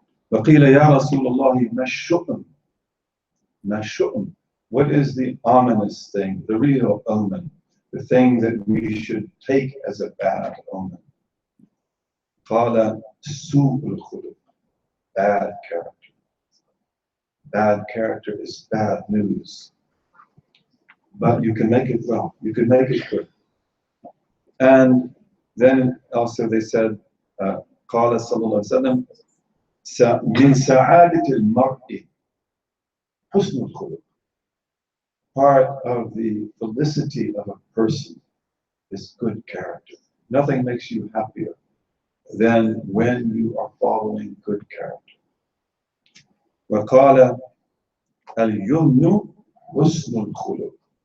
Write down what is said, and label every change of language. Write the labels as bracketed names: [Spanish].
[Arabic] وقيل يا رسول الله ما الشؤم? ما الشؤم? [English] What is the ominous thing, the real omen, the thing that we should take as a bad omen? [Arabic] قال سوء الخلق. [English] Bad character. Bad character is bad news. But you can make it well. You can make it good. And then also they said, [Arabic] قال صلى الله عليه وسلم من سعادة المرء حسن الخلق. [English] Part of the felicity of a person is good character. Nothing makes you happier than when you are following good character. [Arabic] وقال اليمن حسن الخلق.